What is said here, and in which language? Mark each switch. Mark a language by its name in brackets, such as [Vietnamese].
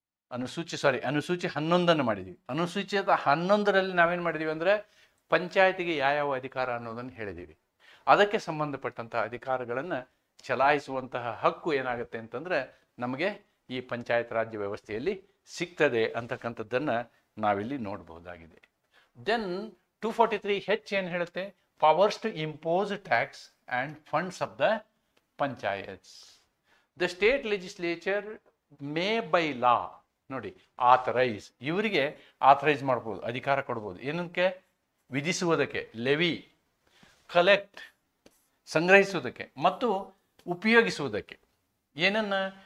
[Kannada] ಅನುಸೂಚಿ 11 ಮಾಡಿದ್ದೀವಿ. ಅನುಸೂಚಿತ 11ರಲ್ಲಿ ನಾವೇನು ಮಾಡಿದ್ದೀವಿ ಅಂದರೆ ಪಂಚಾಯತಿಗೆ ಯಾವ ಅಧಿಕಾರ ಅನ್ನೋದನ್ನು ಹೇಳಿದ್ದೀವಿ. ಅದಕ್ಕೆ ಸಂಬಂಧಪಟ್ಟಂಥ ಅಧಿಕಾರಗಳನ್ನು ಚಲಾಯಿಸುವಂತಹ ಹಕ್ಕು ಏನಾಗುತ್ತೆ ಅಂತಂದರೆ ನಮಗೆ ಈ ಪಂಚಾಯತ್ ರಾಜ್ಯ ವ್ಯವಸ್ಥೆಯಲ್ಲಿ ಸಿಗ್ತದೆ ಅಂತಕ್ಕಂಥದ್ದನ್ನು ನಾವಿಲ್ಲಿ ನೋಡಬಹುದಾಗಿದೆ. ದೆನ್ 243H ಏನು ಹೇಳುತ್ತೆ? [English] Powers to impose tax and funds of the panchayats. The state legislature may by law [Kannada] ನೋಡಿ ಆಥರೈಸ್, ಇವರಿಗೆ ಆಥರೈಸ್ ಮಾಡ್ಬೋದು, ಅಧಿಕಾರ ಕೊಡ್ಬೋದು. ಏನಕ್ಕೆ? ವಿಧಿಸುವುದಕ್ಕೆ, ಲೆವಿ, ಕಲೆಕ್ಟ್ ಸಂಗ್ರಹಿಸುವುದಕ್ಕೆ ಮತ್ತು ಉಪಯೋಗಿಸುವುದಕ್ಕೆ. ಏನನ್ನು?